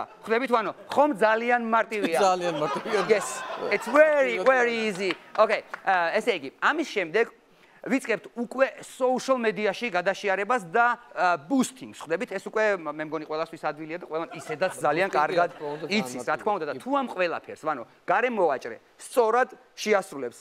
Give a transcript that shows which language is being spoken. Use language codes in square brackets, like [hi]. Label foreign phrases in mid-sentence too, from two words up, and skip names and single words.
[ka] ხვდებით ვანო, ხომ ძალიან მარტივია. ძალიან მარტივია. [en] Yes, it's very easy. [ka] Okay. ესე იგი, ამის შემდეგ ვიწყებთ უკვე [en] social media- [ka] ში გადაშიარებას და boosting-ს. ხვდებით, ეს უკვე მე მგონი ყველასთვის ადვილია და ყველამ ისედაც ძალიან კარგად იცის, რა თქმა უნდა და თუ ამ ყველაფერს, ვანო, გარემო ვაჭრე სწორად შეასრულებს.